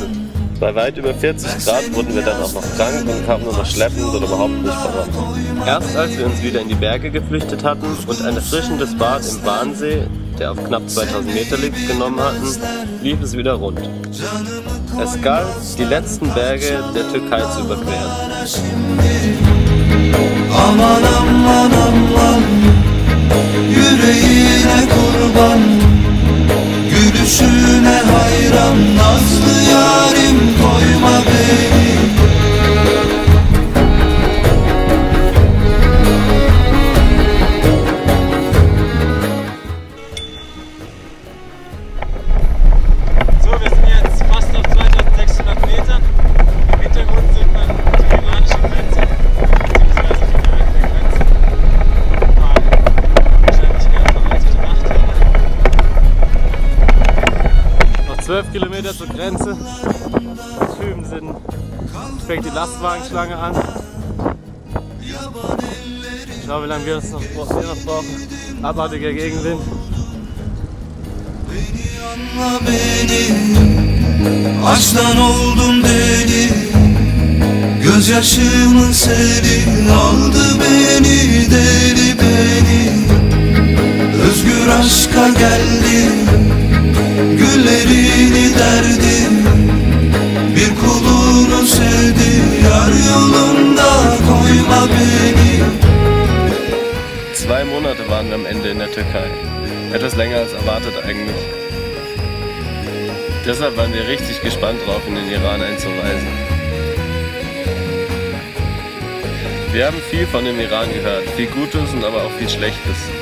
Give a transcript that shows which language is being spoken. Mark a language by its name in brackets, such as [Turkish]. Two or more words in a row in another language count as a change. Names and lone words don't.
[German] Bei weit über 40 Grad wurden wir dann auch noch krank und kamen nur noch schleppend oder überhaupt nicht voran. Erst als wir uns wieder in die Berge geflüchtet hatten und ein erfrischendes Bad im Warnsee, der auf knapp 2000 Meter liegt, genommen hatten, lief es wieder rund. Es galt, die letzten Berge der Türkei zu überqueren. [Turkish] Aman aman aman, yüreğine kurban, gülüşüne hayran, nazlı yarim koyma beni. [German] So, wir sind jetzt fast auf 2600 Metern. Im Hintergrund sieht man die iranische Grenze, beziehungsweise die direkte Grenze. Wahrscheinlich eher veraltete Machthaber. Noch 12 Kilometer zur Grenze. Drüben fängt die Lastwagenschlange an. Schau, wie lange wir noch brauchen. Abartiger Gegenwind. [Turkish] Anla beni, aşktan oldum deli, gözyaşımın seli aldı beni, deli beni. Özgür aşka geldi, güllerini derdi, bir kulunu sevdi, yar yolunda koyma beni. [German] 2 Monate waren wir am Ende in der Türkei. Etwas länger als erwartet eigentlich. Deshalb waren wir richtig gespannt drauf, in den Iran einzureisen. Wir haben viel von dem Iran gehört, viel Gutes und aber auch viel Schlechtes.